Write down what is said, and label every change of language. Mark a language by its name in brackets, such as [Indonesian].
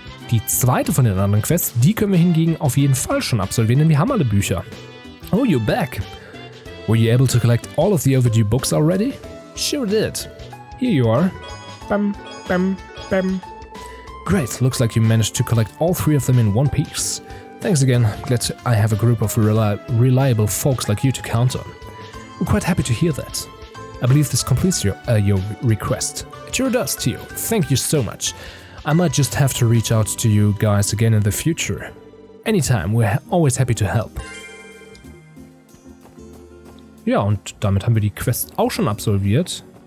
[German] Die zweite von den anderen Quests, die können wir hingegen auf jeden Fall schon absolvieren, denn wir haben alle Bücher. [English] Oh, you're back. Were you able to collect all of the overdue books already? Sure did. Here you are. Bam, bam, bam. Great, looks like you managed to collect all 3 of them in one piece. Thanks again, glad I have a group of reliable folks like you to count on. I'm quite happy to hear that. I believe this completes your request. It sure does, Tio. Thank you so much. I might just have to reach out to you guys again in the future. Anytime, we're always happy to help. [German] Ja, und damit haben wir die Quest auch schon absolviert.